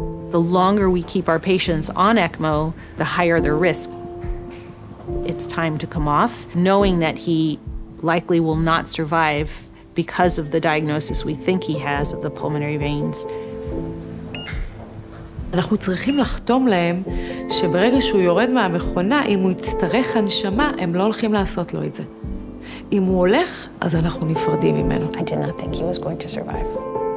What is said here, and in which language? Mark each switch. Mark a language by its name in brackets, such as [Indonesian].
[English] The longer we keep our patients on ECMO, the higher the risk. It's time to come off, knowing that he likely will not survive because of the diagnosis we think he has of the pulmonary veins. [Hebrew] אנחנו צריכים לחתום להם שברגע שהוא יורד מהמכונה, אם הוא יצטרך הנשמה, הם לא הולכים לעשות לו את זה. אם הוא הולך, אז אנחנו נפרדים ממנו. [English] I did not think he was going to survive.